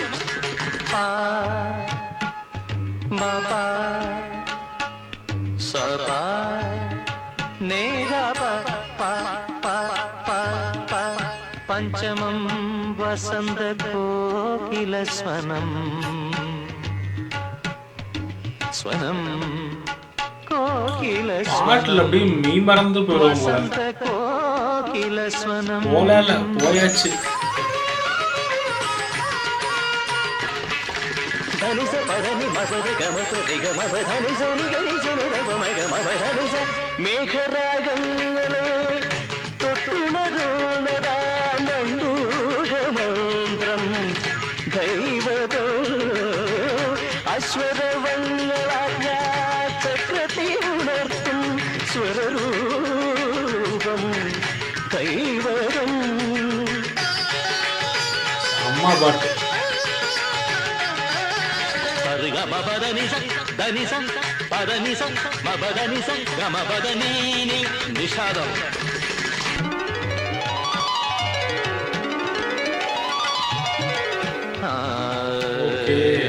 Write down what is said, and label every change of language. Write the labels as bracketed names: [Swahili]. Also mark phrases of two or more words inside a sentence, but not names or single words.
[Malayalam] പാ ബാ സപാ നേഗ പ പ പ പ പഞ്ചമം വസന്ത കോകില സ്വനം സ്വനം കോകില [Tamil] பாட்டுல அப்படியே மீ மறந்து போயிடும் போல. [Malayalam] വസന്ത കോകില സ്വനം [Tamil] போல போயாச்சு. [Malayalam] ധനി സ പദനി മസരി ഗമ സരി ഗമ ധനി സരി ഗരി സരി ഗമ ഗമ ധനി സ മേഘരാഗങ്ങളെ തൊട്ടുണരുന്നതാനന്ദൂഷമന്ത്രം ദൈവതോ അശ്വരവങ്ങളാ ചക്രതി ഉണർത്തും സ്വരൂപം ദൈവതം [Tamil] அம்மா பாட்டு. [Malayalam] നിഷാദം [Tamil] ஓகே.